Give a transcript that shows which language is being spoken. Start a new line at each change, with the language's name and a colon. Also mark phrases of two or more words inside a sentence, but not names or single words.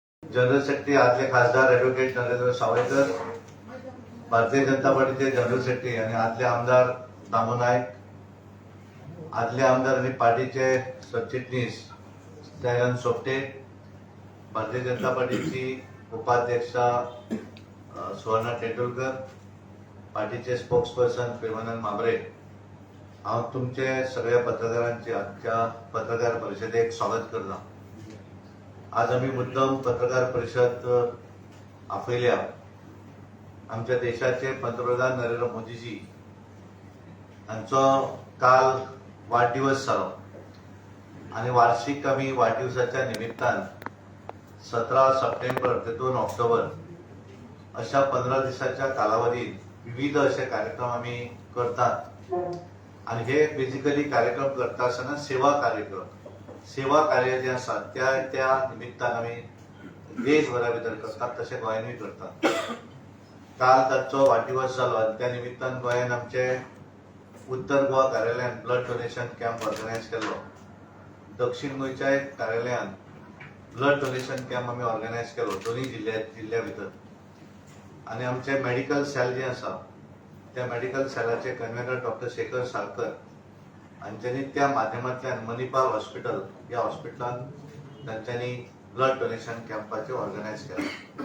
English: general secretary
Konkani: आदले खासदार ॲडव्होकेट नरेंद्र सावयकर, भारतीय जनता पार्टीचे
English: general secretary
Konkani: आणि आदले आमदार दामू नाईक, आदले आमदार आणि पार्टीचे सरचिटणीस दयानंद सोपटे, भारतीय जनता पार्टीची उपाध्यक्षा सुवर्णा टेंडुलकर, पार्टीचे स्पोक्सपर्सन प्रेमानंद मांबरे, हांव तुमचे सगळ्या पत्रकारांचे आजच्या पत्रकार परिषदेक स्वागत करता। आज आम्ही मुद्दम पत्रकार परिषद आपयल्या आमच्या देशाचे पंतप्रधान नरेंद्र मोदीजी हांचो काल वाढदिवस जालो आणि वार्षिक आम्ही वाढदिवसाच्या निमित्तान 17 सप्टेंबर ते 2 ऑक्टोबर अशा 15 दिवसाच्या कालावधीत विविध असे कार्यक्रम आम्ही करतात आणि हे बेसिकली कार्यक्रम करता असताना सेवा कार्य जे असतात त्या निमित्तान आम्ही देशभरा भितर करतात तसे गोंयांतूय करतात। काल ताचो वाढदिवस जालो आणि त्या निमित्तान गोंयान आमचे उत्तर गोवा कार्यालयान
English: blood donation camp organise
Konkani: केलो। दक्षिण गोंयच्या कार्यालयान
English: blood donation camp
Konkani: आम्ही ऑर्गनायज केलो दोन्ही जिल्ह्या भितर आणि आमचे
English: medical cell
Konkani: जे आसा त्या मेडिकल सेलाचे कन्व्हेनर डॉक्टर शेखर साळकर हांच्यांनी त्या माध्यमांतल्यान मणिपाल हॉस्पिटल या हॉस्पिटलान तांच्यांनी ब्लड डोनेशन कॅम्पाचे ऑर्गनायज केले।